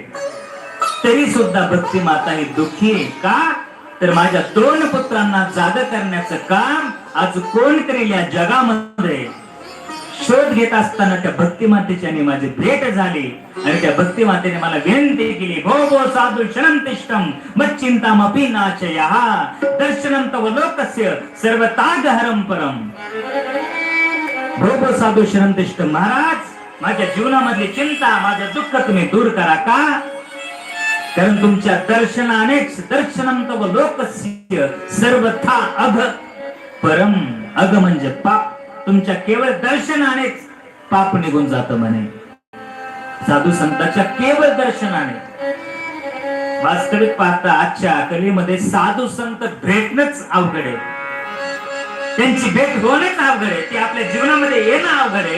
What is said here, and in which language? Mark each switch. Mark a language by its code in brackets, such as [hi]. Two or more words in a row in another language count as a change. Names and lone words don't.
[mr] तरी सुद्धा भक्ती माता ही दुःखी का तर माझ्या 2 पुत्रांना जाग करण्याचं काम आज कोण करेल या जगामध्ये. शोध घेत असताना त्या भक्ती मातेची आणि माझी भेट झाली आणि त्या भक्ती मातेने मला विनंती केली, [sa] भो भो साधू शरणतिष्ठम मच्चिंतामपि नाशयः दर्शनं तव लोकस्य सर्वतागहरं परम. भो भो साधू शरणतिष्ठम, [mr] महाराज माझ्या जीवनामधली चिंता, माझं दुःख तुम्ही दूर करा. का कारण तुमच्या दर्शनानेच, [sa] दर्शनं तव लोकस्य सर्वथा अघ परम. [mr] अघ म्हणजे पाप, तुमच्या केवळ दर्शनानेच पाप निघून जातं म्हणे. साधू संतांच्या केवळ दर्शनाने. वास्तविक पाहता आजच्या कलीमध्ये साधू संत भेटणंच अवघड आहे, त्यांची भेट होणंच अवघड आहे, ते आपल्या जीवनामध्ये येणं अवघड आहे.